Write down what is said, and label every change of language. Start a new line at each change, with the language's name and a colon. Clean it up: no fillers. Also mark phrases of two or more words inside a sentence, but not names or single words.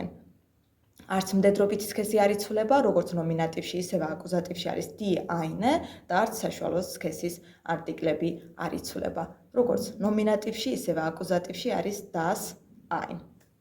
Georgian: არც მდედრობითი სქესი არ იცვლება, როგორც ნომინატივში, ისევე აკუზატივში არის
German: die, eine
Georgian: და არც საშუალო სქესის არტიკლები არ იცვლება. როგორც ნომინატივში, ისევე აკუზატივში არის
German: das, ein.